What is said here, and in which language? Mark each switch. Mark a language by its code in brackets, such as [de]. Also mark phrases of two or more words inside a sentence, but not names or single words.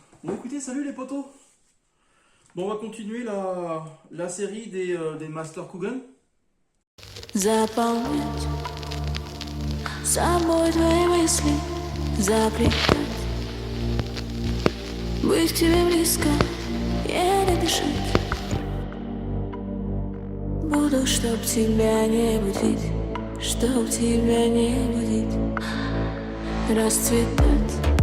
[fr] Bon écoutez, salut les potos. Bon, on va continuer la série des Master Coogan. [ru] Заполнять собой твои мысли, заплетать, быть к тебе близко, еле дышать. Буду, чтоб тебя не будить, чтоб тебя не будить, расцветать.